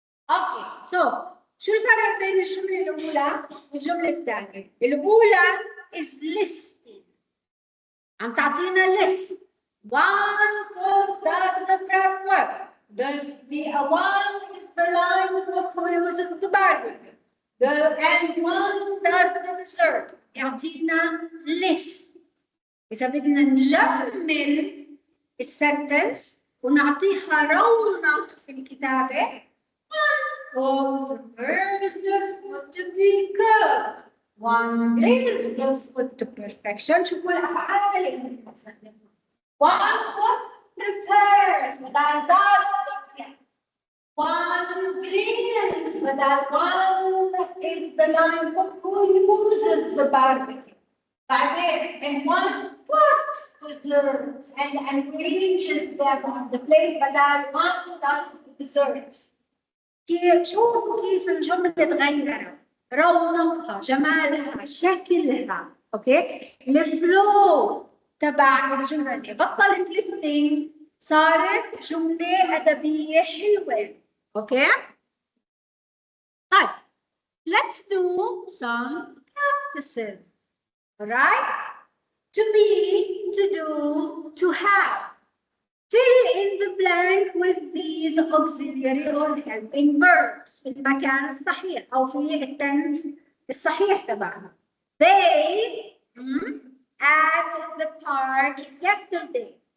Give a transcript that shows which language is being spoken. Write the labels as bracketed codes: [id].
[ar] اوكي شو الفرق بين الجملة الأولى والجملة الثانية؟ الأولى [en] is listing. [ar] عم تعطينا list. [en] One cook does the prep work. The one is the line cook who uses the barbecue. And one does the dessert. [ar] يعطينا [en] list. [ar] إذا بدنا نجمل السنتنس ونعطيها رونق في الكتابة. [en] One prefers the food to be cooked. One brings the food to perfection. [ar] شوفوا الأفعال اللي بنستخدمها. [en] One cook prepares [ar] بدل [en] does. One grills [ar] بدل [en] one is the line cook who uses the barbecue. And one puts desserts and arranges them on the plate [ar] بدل [en] one does the desserts. [ar] شوفوا كيف الجملة تغيرت، رونقها، جمالها، شكلها، اوكي؟ الفلو تبع الجملة بطلت listening صارت جملة أدبية حلوة، اوكي؟ طيب [en] let's do some practices. Alright? To be, to do, to have. Fill in the blank with these auxiliary or helping verbs [ar] في المكان الصحيح أو في التنس الصحيح تبعنا. [en] They at the park yesterday.